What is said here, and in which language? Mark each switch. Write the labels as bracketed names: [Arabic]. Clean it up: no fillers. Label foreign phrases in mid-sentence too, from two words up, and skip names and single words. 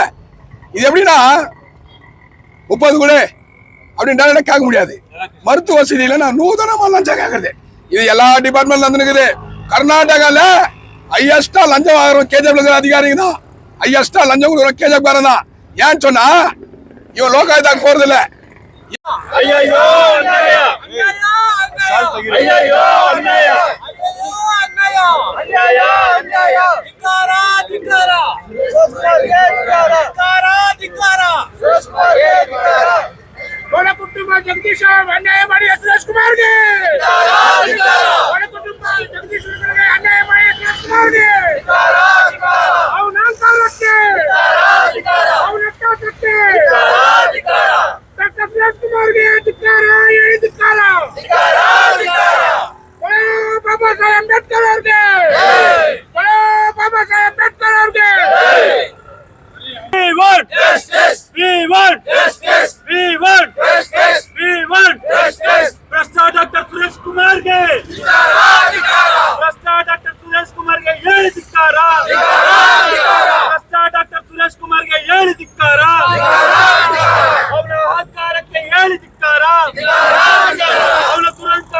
[Tamil] இது எப்படின்னா 30 கூட அப்படின்னு கேட்க முடியாது. மருத்துவ வசதி இல்லைன்னா நூதனமா லஞ்சம் கேட்கறது. இது எல்லா டிபார்ட்மெண்ட்ல நடந்துருக்குது. கர்நாடகால ஹையஸ்டா லஞ்சம் வாங்குறோம் கேஜப் அதிகாரிங்க தான். ஹையஸ்டா லஞ்சம் கொடுக்குறோம் கேஜப் காரன் தான். ஏன்னு சொன்னா இவன் லோகாயுதாக்கு போறது இல்லை. [Kannada] ಅಯ್ಯಯ್ಯೋ ಅನ್ಯಾಯ, ಅಯ್ಯಯ್ಯೋ ಅನ್ಯಾಯ, ಅನ್ಯಾಯ, ಅನ್ಯಾಯ, ಧಿಕ್ಕಾರ, ಧಿಕ್ಕಾರ, ಧಿಕ್ಕಾರ, ಧಿಕ್ಕಾರ. ಒಣ ಕುಟುಂಬ ಜಗದೀಶ್ ಅನ್ಯಾಯ ಮಾಡಿ ಸುರೇಶ್ ಕುಮಾರ್ಗೆ, ಒಣ ಕುಟುಂಬ ಜಗದೀಶ್ ಅನ್ಯಾಯ ಮಾಡಿ ಸುರೇಶ್ ಕುಮಾರ್ಗೆ, ಅವನ ಕಾಲಕ್ಕೆ ಅವನ ಕಾಲಕ್ಕೆ ಡಾಕ್ಟರ್ ಸುರೇಶ್ ಕುಮಾರ್ಗೆ ಧಿಕ್ಕಾರ, ಧಿಕ್ಕಾರ, ಬಾಬಾ ಸಾಹೇಬ್ ಅಂಬೇಡ್ಕರ್ ಅವ್ರಿಗೆ, ಬಾಬಾ ಸಾಹೇಬ್ ಅಂಬೇಡ್ಕರ್ ಅವ್ರಿಗೆ. [English] We want justice, we want justice, we want justice, we want justice. [Kannada] ಭ್ರಷ್ಟ ಡಾಕ್ಟರ್ ಸುರೇಶ್ ಕುಮಾರ್ಗೆ ಭ್ರಷ್ಟ ಡಾಕ್ಟರ್ ಸುರೇಶ್ ಕುಮಾರ್ಗೆ ಹೇಳಿ ಧಿಕ್ಕಾರ, ಭ್ರಷ್ಟ ಡಾಕ್ಟರ್ ಸುರೇಶ್ ಕುಮಾರ್ಗೆ ಹೇಳಿ ಧಿಕ್ಕಾರ, ಅವನ ಅಹಂಕಾರಕ್ಕೆ ಹೇಳಿ ಧಿಕ್ಕಾರ, ಅವನ